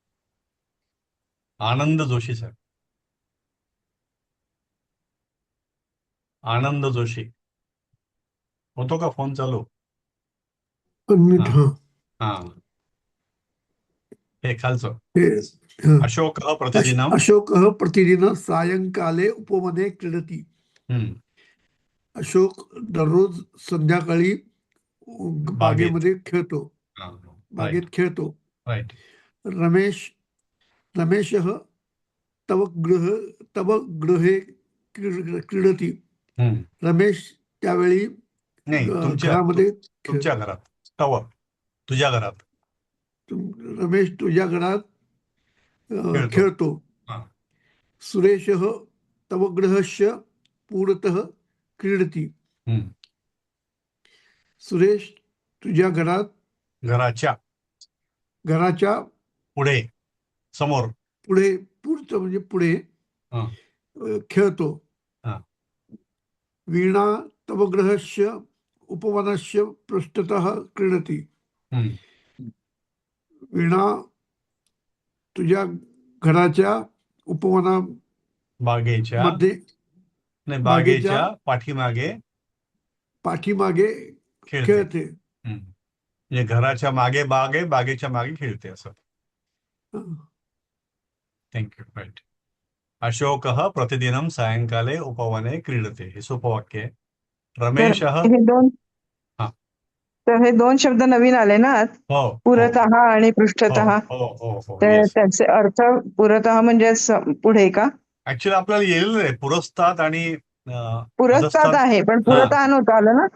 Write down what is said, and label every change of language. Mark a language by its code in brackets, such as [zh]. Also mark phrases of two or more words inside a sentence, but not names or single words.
[mr] आनंद जोशी सर. आनंद जोशी होतो का फोन चालू? हा, हे खालचं. [sa] अशोकः प्रतिदिनं सायंकाले उपवने क्रीडति. [mr] अशोक दररोज संध्याकाळी बागेमध्ये खेळतो. बागेत खेळतो. राईट. [sa] रमेशः तव गृहे क्रीडति. [mr] रमेश त्यावेळी नाही, घरामध्ये तुमच्या घरात. तुझ्या घरात. रमेश तुझ्या घरात खेळतो. [sa] सुरेशः तव गृहस्य पुरतः क्रीडति. [mr] सुरेश तुझ्या घराच्या पुढे, समोर, पुढचं म्हणजे पुढे खेळतो. [sa] वीणा तव गृहस्य उपवनस्य पृष्ठतः क्रीडति. [mr] वीणा तुझ्या घराच्या उपवना बागेच्या पाठीमागे खेळते. म्हणजे घराच्या मागे बाग आहे, बागेच्या मागे खेळते असं. [en] thank you. right. [sa] अशोकः प्रतिदिनं सायंकाले उपवने क्रीडते. [mr] हे सोपं वाक्य आहे. रमेशः. तर हे दोन शब्द नवीन आले ना, पुरतः आणि पृष्ठतः. त्याचे अर्थ पुरतः म्हणजे पुढे का? ऍक्च्युअली आपल्याला येईल रे, पुरस्तात आणि पुरस्तात आहे, पण पुरतः नव्हतं आलं ना.